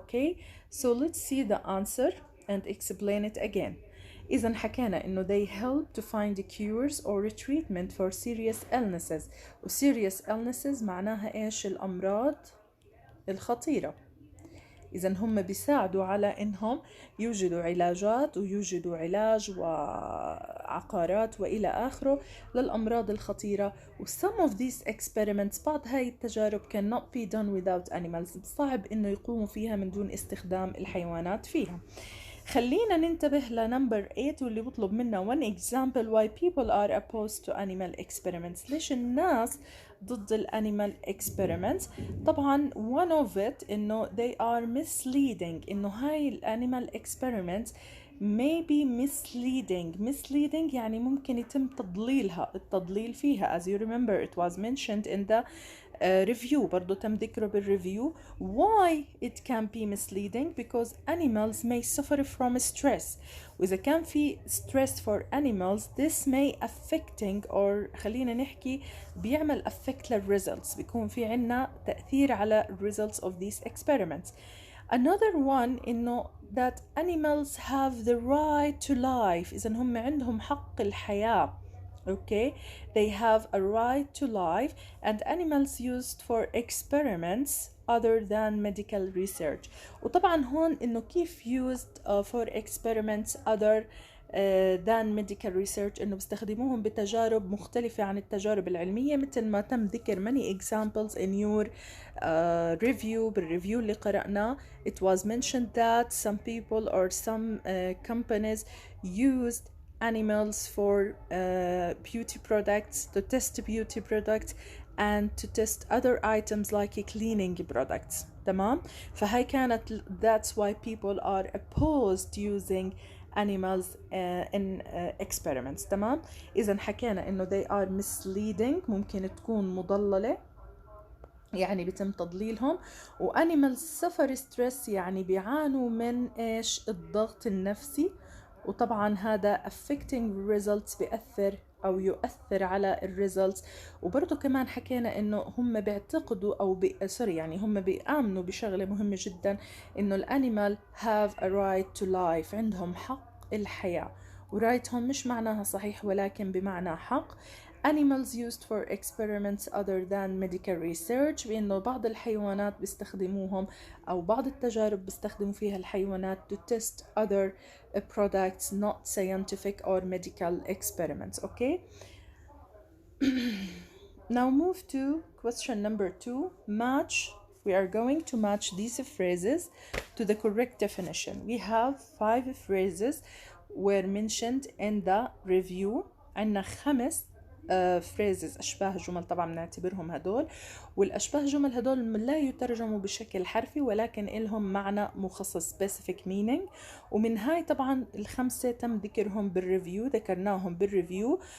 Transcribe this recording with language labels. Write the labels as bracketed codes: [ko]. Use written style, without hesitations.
[en] okay, so let's see the answer and explain it again. [ar] إذا حكينا إنه [en] they help to find cures or treatment for serious illnesses، و serious illnesses [ar] معناها إيش؟ الأمراض الخطيرة. إذا هم بيساعدوا على إنهم يوجدوا علاجات ويوجدوا علاج وعقارات وإلى آخره للأمراض الخطيرة. و [en] some of these experiments [ar] بعض هاي التجارب [en] cannot be done without animals، [ar] صعب إنه يقوموا فيها من دون استخدام الحيوانات فيها. خلينا ننتبه لنمبر 8 واللي بطلب منا [en] one example why people are opposed to animal experiments. [ar] ليش الناس ضد الانيمال experiments؟ طبعا [en] one of it [ar] إنه [en] they are misleading، [ar] إنه هاي الانيمال experiments [en] may be misleading [ar] يعني ممكن يتم التضليل فيها. [en] as you remember it was mentioned in the review، [ar] برضو تم ذكره بالريفيو. [en] why it can be misleading؟ because animals may suffer from stress، [ar] وإذا كان في [en] stress for animals this may affecting or [ar] خلينا نحكي بيعمل [en] affect للresults، [ar] بيكون في عنا تأثير على [en] results of these experiments. another one إنه that animals have the right to life، [ar] إذا هم عندهم حق الحياة. [en] okay, they have a right to life and animals used for experiments other than medical research. [ar] وطبعا هون إنه كيف [en] used for experiments other than medical research، [ar] إنه بيستخدموهم بتجارب مختلفة عن التجارب العلمية مثل ما تم ذكر [en] many examples in your review. [ar] بالريفيو اللي قرأناه [en] it was mentioned that some people or some companies used animals for beauty products, to test beauty products and to test other items like cleaning products. [ar] تمام. فهي كانت [en] that's why people are opposed using animals in experiments. [ar] تمام. إذا حكينا إنه [en] they are misleading، [ar] ممكن تكون مضللة يعني بيتم تضليلهم. وانيمالز سفر ستريس يعني بيعانوا من ايش؟ الضغط النفسي. وطبعا هذا [en] affecting results [ar] بيأثر أو يؤثر على الريزلتس. وبرضه كمان حكينا إنه هم بيعتقدوا أو يعني هم بيآمنوا بشغلة مهمة جدا، إنه الأنيمال [en] have a right to life، [ar] عندهم حق الحياة. ورايتهم مش معناها صحيح ولكن بمعنى حق. [en] animals used for experiments other than medical research، [ar] بأنه بعض الحيوانات بيستخدموهم أو بعض التجارب بيستخدموا فيها الحيوانات [en] to test other products not scientific or medical experiments. okay, now move to question number 2. match We are going to match these phrases to the correct definition. We have 5 phrases were mentioned in the review. [ar] عندنا 5 phrases أشباه جمل، طبعا بنعتبرهم هدول، والأشباه جمل هدول لا يترجموا بشكل حرفي ولكن إلهم معنى مخصص [en] specific meaning. [ar] ومن هاي طبعا ال5 تم ذكرهم بالريفيو، ذكرناهم بالريفيو.